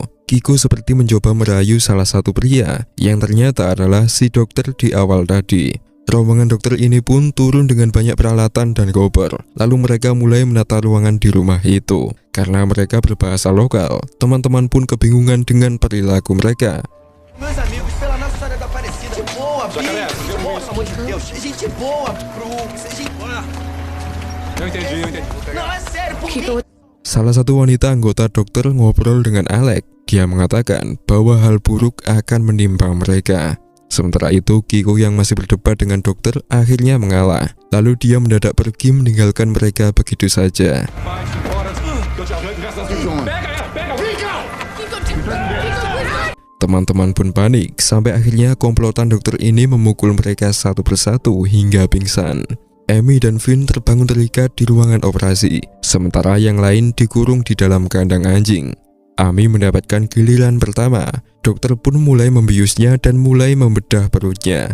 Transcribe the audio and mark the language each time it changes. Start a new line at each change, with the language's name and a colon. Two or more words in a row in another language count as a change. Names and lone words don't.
Indonesian: Kiko seperti mencoba merayu salah satu pria yang ternyata adalah si dokter di awal tadi. Rombongan dokter ini pun turun dengan banyak peralatan dan koper. Lalu mereka mulai menata ruangan di rumah itu. Karena mereka berbahasa lokal, teman-teman pun kebingungan dengan perilaku mereka.
Portuguese: Meus amigos, pela Nossa Senhora da Aparecida, boa, Jacaré, gente boa, pelo amor de Deus, gente boa, Eu entendi. Não, é sério, por quê?
Indonesian: Salah satu wanita anggota dokter ngobrol dengan Alex. Dia mengatakan bahwa hal buruk akan menimpa mereka. Sementara itu, Kiko yang masih berdebat dengan dokter akhirnya mengalah. Lalu dia mendadak pergi meninggalkan mereka begitu saja.
Portuguese: Vai-te embora, que eu te arranco o resto das vidas. Pega ela, pega, brinca!
Indonesian: Teman-teman pun panik, sampai akhirnya komplotan dokter ini memukul mereka satu persatu hingga pingsan. Amy dan Finn terbangun terikat di ruangan operasi, sementara yang lain dikurung di dalam kandang anjing. Amy mendapatkan giliran pertama, dokter pun mulai membiusnya dan mulai membedah perutnya.